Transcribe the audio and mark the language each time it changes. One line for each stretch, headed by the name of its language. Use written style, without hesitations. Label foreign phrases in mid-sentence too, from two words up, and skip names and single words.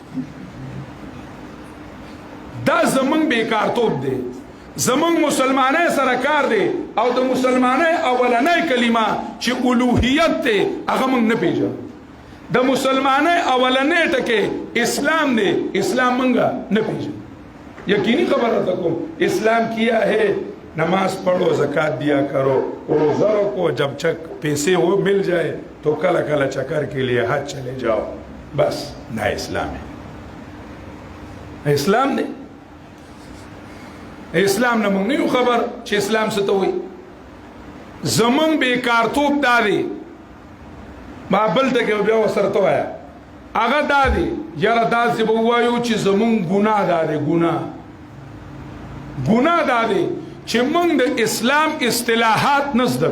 Pashto: دا زمونږ بیکارتوب دی زمونږ مسلمانۍ سره کار دی او د مسلمانۍ اولنۍ کلمه چې الوهیت دی هغه موږ نه پیژنو د مسلمانۍ اولنۍ ټکی اسلام دی اسلام موږ نه پیژنو
Urdu: یقینی خبر رہتا کوم اسلام کیا ہے نماز پڑھو زکات دیا کرو روزہ رکھو جب پیسے وہ مل جائے تو کل کل چکر کے لیے حج چلے جاؤ بس نہ اسلام ہے
Pashto: اسلام دی اسلام نه موږ نه یو خبر چې اسلام څه ته وایي زمونږ بیکارتوب دا دی ما بل ته کې بیا ورسره ته وایه هغه دا دی یاره داسې به ووایو چې زمونږ ګناه دا دی ګناه دا دی چې موږ د اسلام اصطلاحات نه زده